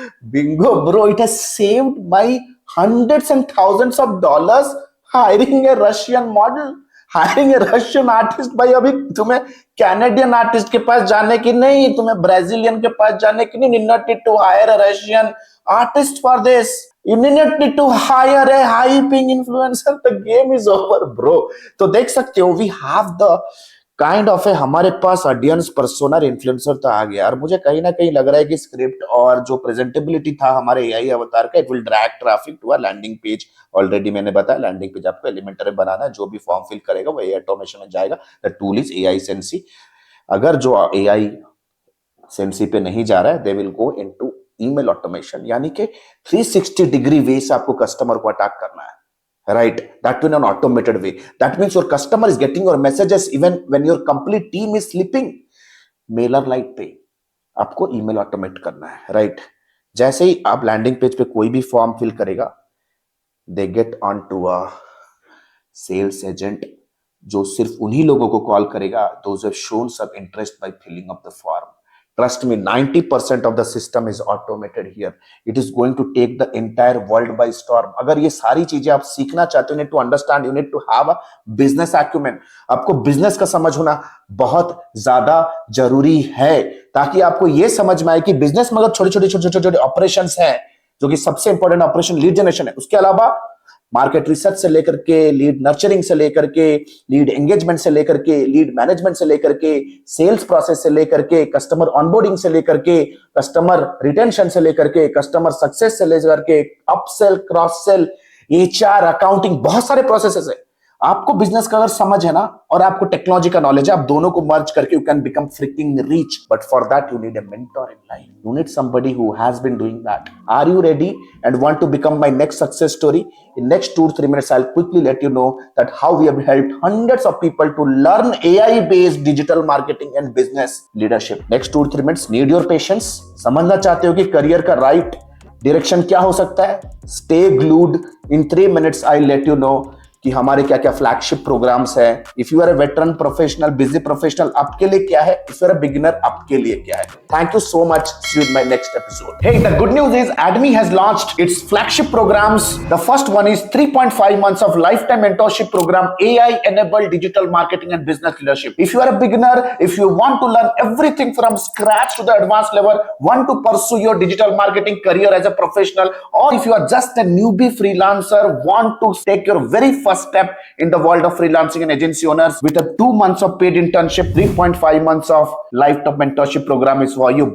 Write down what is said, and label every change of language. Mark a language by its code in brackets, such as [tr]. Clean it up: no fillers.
[en] Bingo, bro. It has saved my hundreds and thousands of dollars hiring a Russian model, hiring a Russian artist. [hi] भाई अभी तुम्हें Canadian artist के पास जाने की नहीं, तुम्हें ब्राजीलियन के पास जाने की नहीं. [en] You need not to hire a Russian artist for this. You need not to hire a high-paying influencer. The game is over, bro. [hi] तो देख सकते हो, [en] we have the [hi] kind of है, हमारे पास ऑडियंस पर्सोना इन्फ्लुएंसर तो आ गया. और मुझे कहीं ना कहीं लग रहा है कि स्क्रिप्ट और जो प्रेजेंटेबिलिटी था हमारे एआई अवतार का, [en] It will drag traffic to a landing page. [hi] Already मैंने बताया लैंडिंग पेज आपको एलिमेंटर में बनाना है. जो भी फॉर्म फिल करेगा वो एआई ऑटोमेशन में जाएगा. [en] The tool is AiSensy. [hi] अगर जो एआई CMC पे नहीं जा रहा है, [en] they will go into email automation, [hi] यानी कि 360 डिग्री वे से आपको कस्टमर को अटैक करना है, right? [en] That in an automated way. That means your customer is getting your messages even when your complete team is sleeping. [hi] MailerLite पे आपको email automate करना है, राइट? जैसे ही आप लैंडिंग पेज पे कोई भी फॉर्म फिल करेगा, दे get on to a sales agent जो सिर्फ उन्हीं लोगों को कॉल करेगा [en] those who have shown some interest by filling up the form. Trust me, 90% of the system is automated here. It is going to take the entire world by storm. [hi] अगर ये सारी चीजें आप सीखना चाहते हो, [en] you need to understand, you need to have a business acumen. [hi] आपको business का समझ होना बहुत ज्यादा जरूरी है, ताकि आपको ये समझ में आए कि बिजनेस में अगर छोटे छोटे ऑपरेशंस हैं, जो कि सबसे इंपॉर्टेंट ऑपरेशन लीड जनरेशन है, उसके अलावा मार्केट रिसर्च से लेकर के, लीड नर्चरिंग से लेकर के, लीड एंगेजमेंट से लेकर के, लीड मैनेजमेंट से लेकर के, सेल्स प्रोसेस से लेकर के, कस्टमर ऑनबोर्डिंग से लेकर के, कस्टमर रिटेंशन से लेकर के, कस्टमर सक्सेस से लेकर के, upsell, cross sell, HR, accounting, बहुत सारे प्रोसेसेस है। आपको बिजनेस का अगर समझ है ना, और आपको टेक्नोलॉजी का नॉलेज है, आप दोनों को मर्ज करके [en] You can become freaking rich, but for that you need a mentor in life, you need somebody who has been doing that. Are you ready and want to become my next success story? In next 2-3 minutes I'll quickly let you know that how we have helped hundreds of people to learn AI based digital marketing and business leadership. Next 2-3 minutes, need your patience. [hi] समझना चाहते हो कि career का right direction क्या हो सकता है? [en] Stay glued. In 3 minutes I'll let you know [hi] कि हमारे क्या क्या फ्लैगशिप प्रोग्राम्स है। [en] if you are a veteran professional, busy professional, [hi] आपके लिए क्या है? [en] If you are a beginner, आपके लिए क्या है? Thank you so much, see you in my next episode. Hey, the good news is Admi has launched its flagship programs. The first one is 3.5 months of lifetime mentorship program, AI enabled digital marketing and business leadership. If you are a beginner, if you want to learn everything from scratch to the advanced level, want to pursue your digital marketing career as a professional, or if you are just a newbie freelancer, want to take your very first step in the world of freelancing and agency owners with a 2 months of paid internship, 3.5 months of lifetime mentorship program is for you.